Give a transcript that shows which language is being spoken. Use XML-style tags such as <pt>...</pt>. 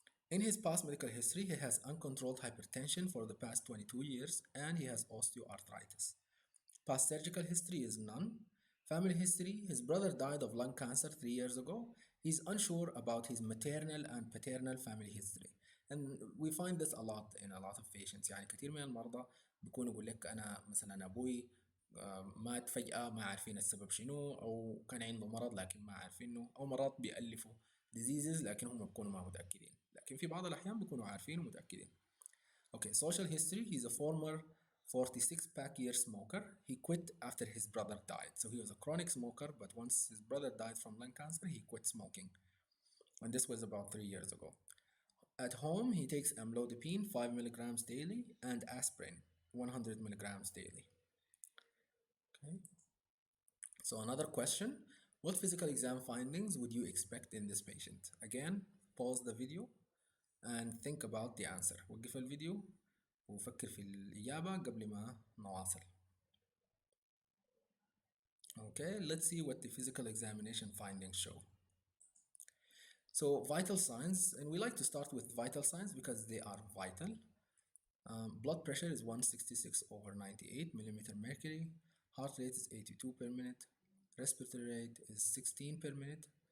<en>In his past medical history, he has uncontrolled hypertension for the past 22 years and he has osteoarthritis. Past surgical history is none. Family history, his brother died of lung cancer 3 years ago. He's unsure about his maternal and paternal family history. And we find this a lot in a lot of patients.</en> <ar>يعني كثير من المرضى بيكونوا يقول لك أنا مثلا أبوي مات فجأة ما عارفين السبب شنو، أو كان عنده مرض لكن ما عارفينه، أو مرات بيألفوا diseases لكن هم بيكونوا ما متأكدين، لكن في بعض الأحيان بيكونوا عارفين ومتأكدين.</ar> <en>Okay, social history, he's a former 46-pack year smoker. He quit after his brother died. So he was a chronic smoker, but once his brother died from lung cancer, he quit smoking. And this was about 3 years ago. At home, he takes amlodipine 5 milligrams daily and aspirin 100 milligrams daily. Okay. So another question, what physical exam findings would you expect in this patient? Again, pause the video and think about the answer.</en> <ar>وقف الفيديو وفكر في الإجابة قبل ما نواصل.</ar> <en>Okay, let's see what the physical examination findings show. So vital signs, and we like to start with vital signs because they are vital. Blood pressure is 166 over 98 millimeter mercury. Heart rate is 82 per minute. Respiratory rate is 16 per minute.</en>